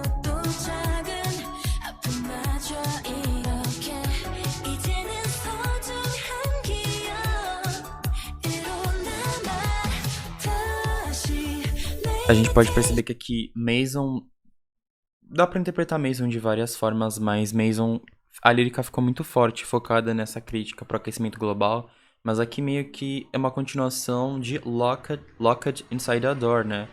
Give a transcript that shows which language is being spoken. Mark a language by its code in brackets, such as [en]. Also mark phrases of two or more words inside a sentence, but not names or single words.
[ko] 또 작은 아픔마저 이렇게 이제는 소중한 기억으로 남아 다시 [pt] A gente pode perceber que aqui Mason. Dá pra interpretar Mason de várias formas, mas Mason. A lírica ficou muito forte, focada nessa crítica pro aquecimento global. Mas aqui meio que é uma continuação de Locked Inside a Door, né?